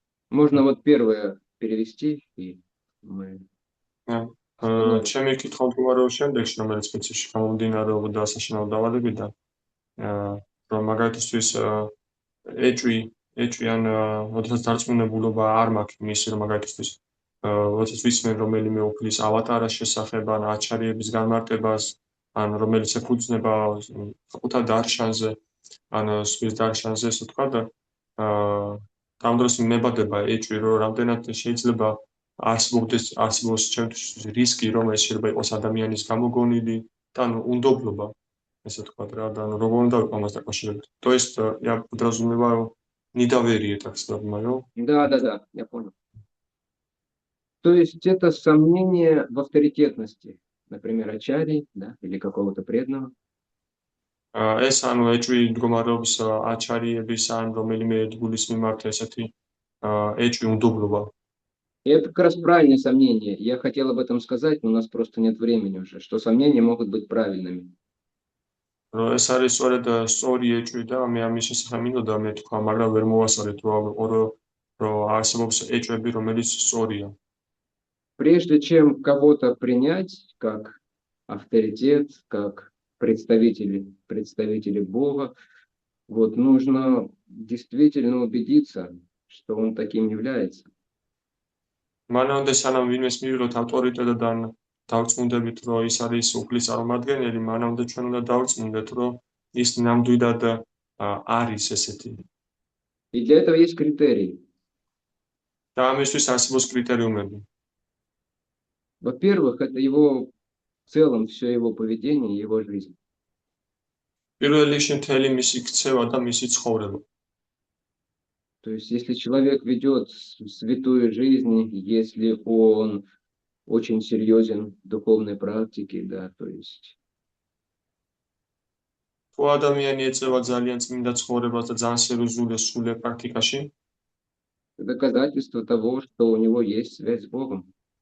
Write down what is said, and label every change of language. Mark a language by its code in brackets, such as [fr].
[ru] Можно вот первое перевести, и мы... [ka] ჩემი კითხვა მდგომარეობს შემდეგში, რომელიც სპეციფიკში გამომდინარეობდა საშინაო დავალებიდან, რომ მაგალითისთვის ეჭვი ან როდესაც დარწმუნებულობა არ მაქვს მისი, რომ მაგალითისთვის როდესაც ვიცმენ რომელიმე უფლის ავატარას შესახებ, ან აჩარიების განმარტებას, ან რომელიც ეფუძნება საკუთარ დარშანზე, ან სხვის დარშანზე, ესე ვთქვა და ამ დროს მებადება ეჭვი, რომ რამდენად შეიძლება არსებობს ჩემთვის რისკი, რომ ეს შეიძლება იყოს ადამიანის გამოგონილი და უნდობლობა, ესე ვთქვა რა, და როგორ უნდა ვიყო ამას დაკავშირებით. [ru] То есть я подразумеваю недоверие, так скажем, Да, я понял. То есть это сомнение в авторитетности, например, ачари, да, или какого-то преданного. [ka] ეს ანუ ეჭვი მდგომარეობს აჩარიების ან რომელიმე ერთგულის მიმართ ესეთი ეჭვი უნდობლობა. [ru] И это как раз правильное сомнение. Я хотел об этом сказать, но у нас просто нет времени уже, что сомнения могут быть правильными. [ka] ეს არის სწორედ სწორი ეჭვი და მე ამის შესახებ მინდოდა მე თქვა, მაგრამ ვერ მოვასწორეთ, რომ არსებობს ეჭვები, რომელიც სწორია. [ru] Прежде чем кого-то принять как авторитет, как представители Бога, вот нужно действительно убедиться, что он таким является. [ka] მანამდე სანამ ვინმეს მივიღოთ ავტორიტეტად ან დავწმუნდებით, რომ ის არის უფლის წარმომადგენელი, მანამდე ჩვენ უნდა დავწმუნდეთ, რომ ის ნამდვილად არის ესეთი. [ru] И для этого есть критерии. [ka] და ამისთვის არსებობს კრიტერიუმები. [ru] Во-первых, это его в целом все его поведение, его жизнь. [ka] პირველ რიგში მთელი მისი ქცევა და მისი ცხოვრება. [ru] То есть, если человек ведет святую жизнь, если он очень серьезен в духовной практике, да, то есть... [ka] თუ ადამიანი ეწევა ძალიან წმინდა ცხოვრებას და ძალიან სერიოზულ სრულ პრაქტიკაში, [ru] доказательство того, что у него есть связь с Богом.